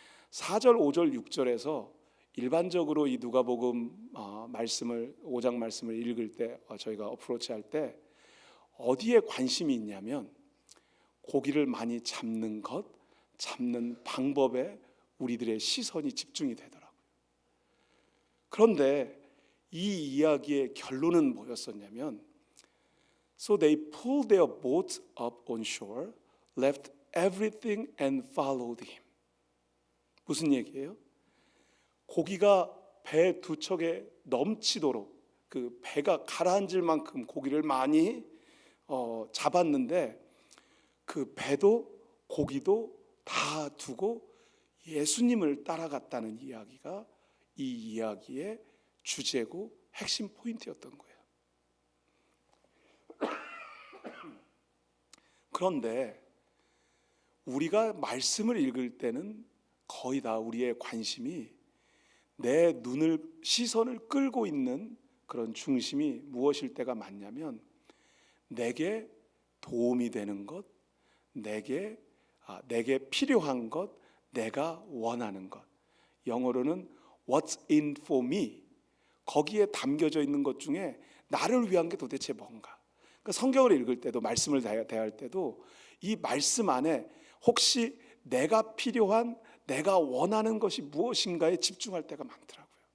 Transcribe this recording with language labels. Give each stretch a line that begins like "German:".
Korean: 4절, 5절, 6절에서 일반적으로 이 누가복음 5장 말씀을 읽을 때 저희가 어프로치 할 때 어디에 관심이 있냐면 고기를 많이 잡는 것, 잡는 방법에 우리들의 시선이 집중이 되더라고요. 그런데 이 이야기의 결론은 뭐였었냐면
English: So they pulled their boats up on shore, left everything and followed him.
Korean: 무슨 얘기예요? 고기가 배 두 척에 넘치도록 그 배가 가라앉을 만큼 고기를 많이 잡았는데 그 배도 고기도 다 두고 예수님을 따라갔다는 이야기가 이 이야기의 주제고 핵심 포인트였던 거예요. 그런데 우리가 말씀을 읽을 때는 거의 다 우리의 관심이 내 눈을 시선을 끌고 있는 그런 중심이 무엇일 때가 많냐면 내게 도움이 되는 것, 내게 필요한 것, 내가 원하는 것. 영어로는
English: What's in for me?
Korean: 거기에 담겨져 있는 것 중에 나를 위한 게 도대체 뭔가? 그러니까 성경을 읽을 때도 말씀을 대할 때도 이 말씀 안에 혹시 내가 필요한 내가 원하는 것이 무엇인가에 집중할 때가 많더라고요.